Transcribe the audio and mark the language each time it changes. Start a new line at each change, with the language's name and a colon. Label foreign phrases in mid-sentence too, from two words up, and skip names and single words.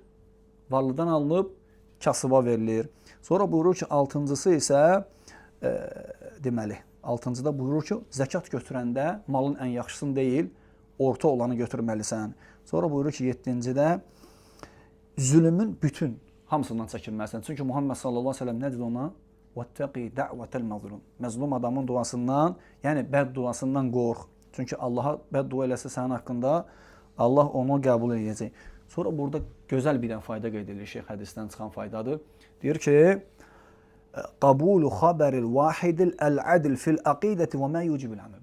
Azerbaijani: Varlıdan alınıb kasıba verilir. Sonra buyurur ki, altıncısı isə deməli, altıncıda buyurur ki, zəkat götürəndə malın ən yaxşısını deyil, orta olanı götürməlisən. Sonra buyurur ki, yeddincidə zülmün bütün hamısından çəkinməlisən. Çünki Muhammed
Arabic: صلى الله عليه وسلم
Azerbaijani: nə dedi ona?
Arabic: وَاتَّقِي دَعْوَةَ الْمَظْلُمِ
Azerbaijani: Məzlum adamın duasından, yəni bəd duasından qorx. Çünki Allaha bəd dua eləsə sənin haqqında, Allah onu qəbul edəcək. Sonra burada gözəl bir fayda qeyd edilir, şeyx hədisdən çıxan faydadır. Deyir ki,
Arabic: قبول خبر الواحد العدل في العقيدة وما يوجب العمل.